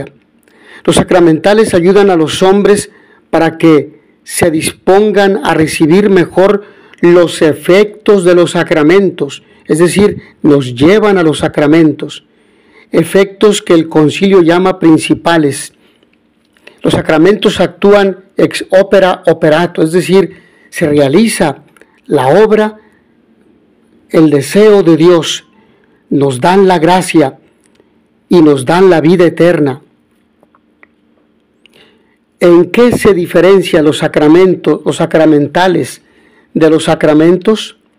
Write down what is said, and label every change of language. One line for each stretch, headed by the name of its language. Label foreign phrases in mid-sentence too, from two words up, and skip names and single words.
Spanish: Los sacramentales ayudan a los hombres para que se dispongan a recibir mejor los efectos de los sacramentos, es decir, nos llevan a los sacramentos, efectos que el concilio llama principales. Los sacramentos actúan
Latin: ex opera operato,
Spanish: es decir, se realiza la obra, el deseo de Dios, nos dan la gracia y nos dan la vida eterna. ¿En qué se diferencian los sacramentos, los sacramentales de los sacramentos?